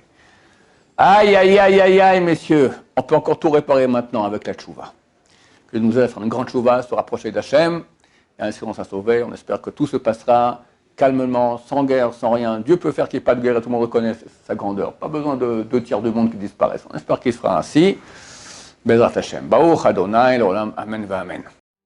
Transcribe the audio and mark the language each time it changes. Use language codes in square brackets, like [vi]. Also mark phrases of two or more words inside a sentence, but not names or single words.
[fr] Aïe, aïe, aïe, aïe, aïe, messieurs, on peut encore tout réparer maintenant avec la tchouva. Que nous allons faire une grande tchouva, se rapprocher d'Hachem, et ainsi on s'est sauvé, on espère que tout se passera calmement, sans guerre, sans rien. Dieu peut faire qu'il n'y ait pas de guerre et tout le monde reconnaisse sa grandeur. Pas besoin de 2 tiers du monde qui disparaissent. On espère qu'il sera ainsi. [he] בעזרת השם. ברוך אדוני, לעולם, אמן ואמן.